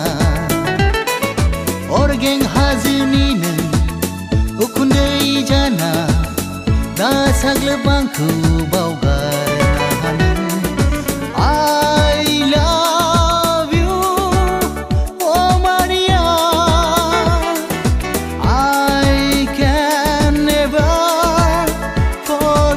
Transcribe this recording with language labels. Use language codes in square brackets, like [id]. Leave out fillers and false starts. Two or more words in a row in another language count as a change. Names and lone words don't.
[brx] अरगें हाजोनिनो उखुन्दै जाना दा साग्लोब आंखौ बावगारनो हानो [en] I love you, oh Maria. I can never forget